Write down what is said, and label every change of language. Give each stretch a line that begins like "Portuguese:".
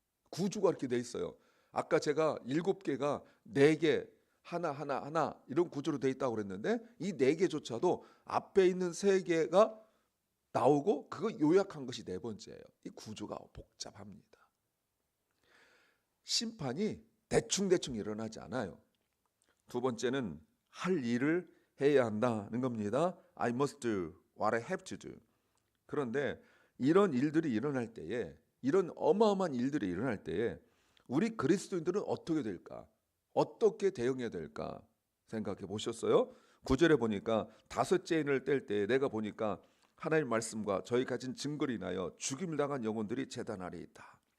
Korean: 구조가 이렇게 돼 있어요. 아까 제가 7개가 4개 하나 이런 구조로 돼 있다고 그랬는데 이 4개조차도 앞에 있는 3개가 나오고 그거 요약한 것이 네 번째예요. 이 구조가 복잡합니다. 심판이 대충대충 일어나지 않아요. 두 번째는 할 일을 해야 한다는 겁니다.
English: I must do what I have to do.
Korean: 그런데 이런 일들이 일어날 때에, 이런 어마어마한 일들이 일어날 때에 우리 그리스도인들은 어떻게 될까? 어떻게 대응해야 될까? 생각해 보셨어요? 9절에 보니까 다섯째 인을 뗄 때 내가 보니까 하나님 말씀과 저희 가진 증거를 인하여 죽임을 당한 영혼들이 제단 아래 있다.